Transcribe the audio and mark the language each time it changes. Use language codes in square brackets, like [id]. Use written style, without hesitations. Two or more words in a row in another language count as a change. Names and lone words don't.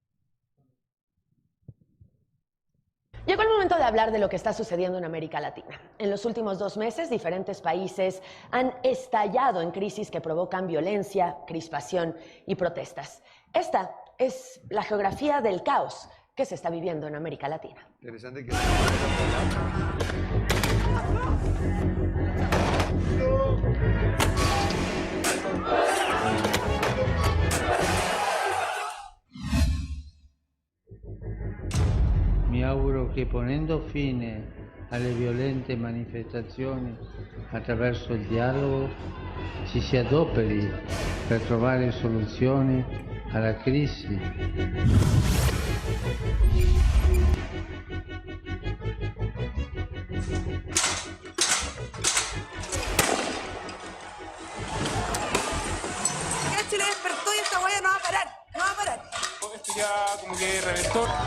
[es] Llegó el momento de hablar de lo que está sucediendo en América Latina. En los últimos 2 meses, diferentes países han estallado en crisis que provocan violencia, crispación y protestas. Esta es la geografía del caos que se está viviendo en América Latina. Interesante que... [it] Mi auguro che ponendo fine alle violente manifestazioni attraverso il dialogo ci si adoperi per trovare soluzioni alla crisi. [es] Chile despertó y esta huella no va a parar, no va a parar. Esto ya como que reventó.